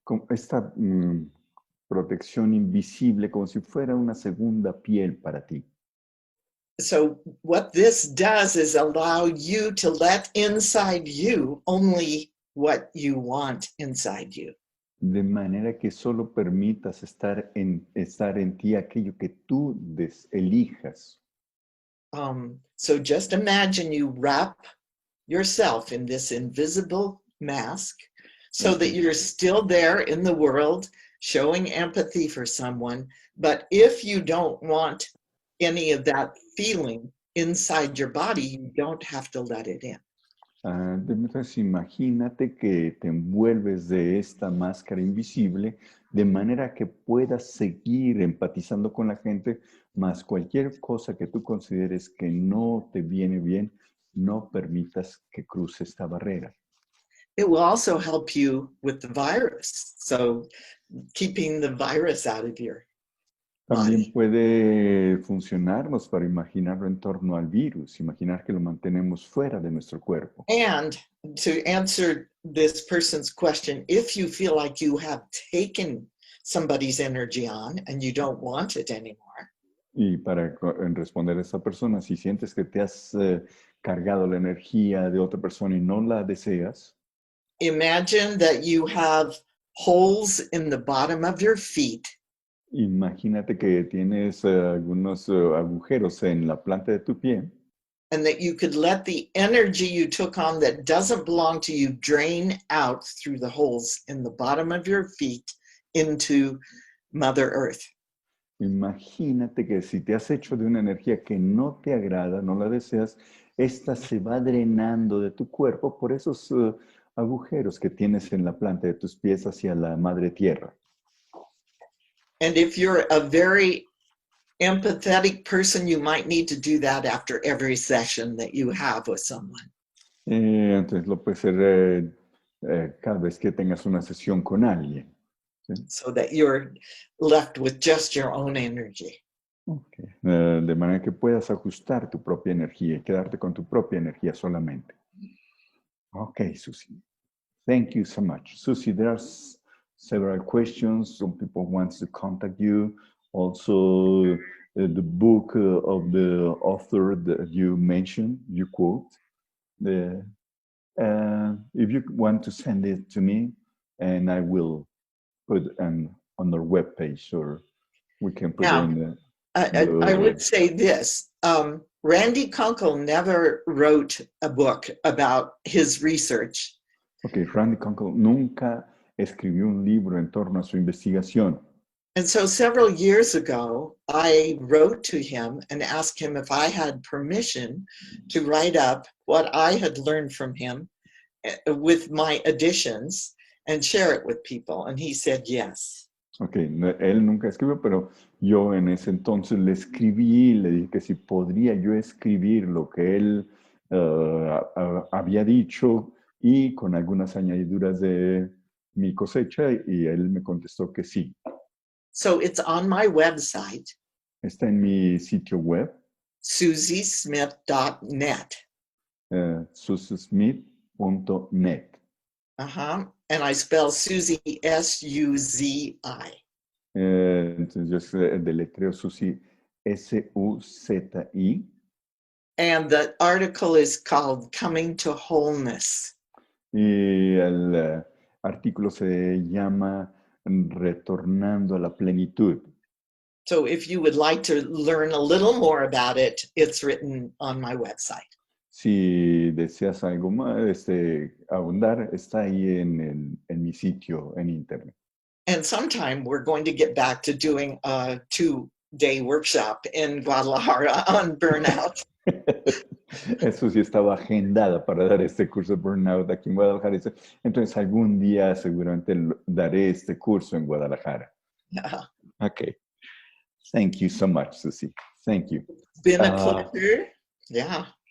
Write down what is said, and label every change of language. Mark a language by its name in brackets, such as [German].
[Spanish] Esta protección invisible como si fuera una segunda piel para ti. [English] So what this does is allow you to let inside you only what you want inside you. [Spanish] De manera que solo permitas estar en ti aquello que tú elijas. [English] So just imagine you wrap yourself in this invisible mask so that you're still there in the world, showing empathy for someone. But if you don't want any of that feeling inside your body, you don't have to let it in. [Spanish] Entonces imagínate que te envuelves de esta máscara invisible de manera que puedas seguir empatizando con la gente, más cualquier cosa que tú consideres que no te viene bien, no permitas que cruce esta barrera. [English] It will also help you with the virus. So keeping the virus out of your [Spanish] También [English] body. [Spanish] puede funcionarnos para imaginarlo en torno al virus, imaginar que lo mantenemos fuera de nuestro cuerpo. [English] And to answer this person's question, if you feel like you have taken somebody's energy on and you don't want it anymore, [Spanish] Y para responder a esta persona, si sientes que te has cargado la energía de otra persona y no la deseas, [English] imagine that you have holes in the bottom of your feet, [Spanish] imagínate que tienes algunos agujeros en la planta de tu pie [English] and that you could let the energy you took on that doesn't belong to you drain out through the holes in the bottom of your feet into Mother Earth. [Spanish] Imagínate que si te has hecho de una energía que no te agrada, no la deseas, esta se va drenando de tu cuerpo por esos agujeros que tienes en la planta de tus pies hacia la madre tierra. [English] And if you're a very empathetic person, you might need to do that after every session that you have with someone. [Spanish] Entonces lo puede ser cada vez que tengas una sesión con alguien. [English] So that you're left with just your own energy. Okay. [Spanish] De manera que puedas ajustar tu propia energía y quedarte con tu propia energía solamente. [English] Okay, Suzi. Thank you so much. Suzi, there's several questions. Some people want to contact you. Also, the book of the author that you mentioned, you quote. If you want to send it to me, and I will put on our webpage, or we can put it in the... I would say this. Randy Kunkel never wrote a book about his research. [Spanish] Okay, Randy Kunkel nunca escribió un libro en torno a su investigación. [English] And so several years ago, I wrote to him and asked him if I had permission to write up what I had learned from him with my additions and share it with people. And he said yes. [Spanish] Okay, él nunca escribió, pero yo en ese entonces le escribí, le dije que si podría yo escribir lo que él había dicho y con algunas añadiduras de mi cosecha, y él me contestó que sí. [English] So it's on my website. [Spanish] Está en mi sitio web. [English] SuziSmith.net. SuziSmith.net. And I spell Suzi S-U-Z-I. [Spanish] Entonces yo deletreo Suzi S-U-Z-I. [English] And the article is called Coming to Wholeness. [Spanish] Y el artículo se llama Retornando a la plenitud. [English] So if you would like to learn a little more about it, it's written on my website. [Spanish] Si deseas algo más, abundar, está ahí en mi sitio en internet. [English] And sometime we're going to get back to doing a 2-day workshop in Guadalajara on burnout. [Spanish] Eso sí estaba agendada para dar este curso de Burnout aquí en Guadalajara. Entonces algún día seguramente daré este curso en Guadalajara. [English] Yeah. Okay. Thank you so much, Suzi. Thank you. It's been a pleasure. Yeah.